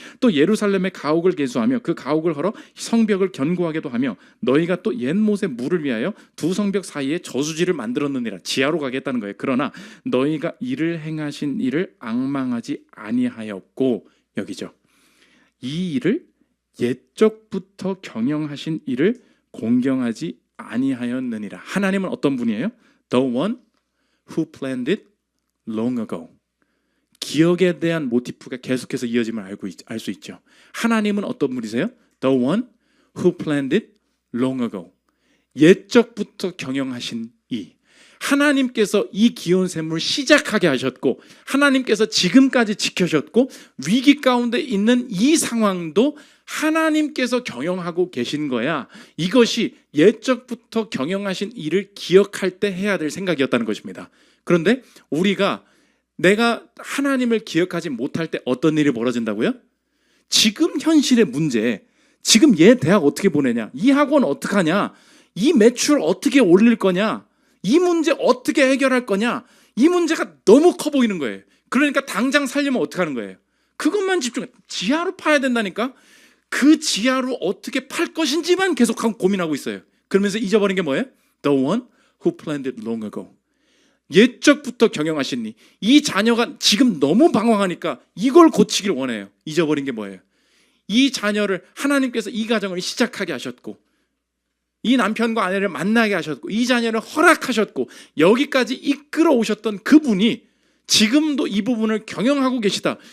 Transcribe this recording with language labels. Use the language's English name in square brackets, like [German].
[Korean] 또 예루살렘의 가옥을 개수하며 그 가옥을 헐어 성벽을 견고하게도 하며 너희가 또 옛못에 물을 위하여 두 성벽 사이에 저수지를 만들었느니라. 지하로 가겠다는 거예요. 그러나 너희가 이를 행하신 일을 앙망하지 아니하였고, 여기죠. 이 일을 옛적부터 경영하신 일을 공경하지 아니하였느니라. 하나님은 어떤 분이에요? [English] The one who planned it long ago. [Korean] 기억에 대한 모티프가 계속해서 이어짐을 알 수 있죠. 하나님은 어떤 분이세요? [English] The one who planned it long ago. [Korean] 옛적부터 경영하신 이. 하나님께서 이 기온샘을 시작하게 하셨고 하나님께서 지금까지 지켜셨고 위기 가운데 있는 이 상황도 하나님께서 경영하고 계신 거야. 이것이 옛적부터 경영하신 일을 기억할 때 해야 될 생각이었다는 것입니다. 그런데 우리가 내가 하나님을 기억하지 못할 때 어떤 일이 벌어진다고요? 지금 현실의 문제, 지금 얘 대학 어떻게 보내냐, 이 학원 어떻게 하냐, 이 매출 어떻게 올릴 거냐, 이 문제 어떻게 해결할 거냐, 이 문제가 너무 커 보이는 거예요. 그러니까 당장 살려면 어떻게 하는 거예요? 그것만 집중해. 지하로 파야 된다니까. 그 지하로 어떻게 팔 것인지만 계속하고 고민하고 있어요. 그러면서 잊어버린 게 뭐예요? [English] The one who planned it long ago. [Korean] 옛적부터 경영하시니 이 자녀가 지금 너무 방황하니까 이걸 고치길 원해요. 잊어버린 게 뭐예요? 이 자녀를 하나님께서 이 가정을 시작하게 하셨고 이 남편과 아내를 만나게 하셨고 이 자녀를 허락하셨고 여기까지 이끌어 오셨던 그분이 지금도 이 부분을 경영하고 계시다.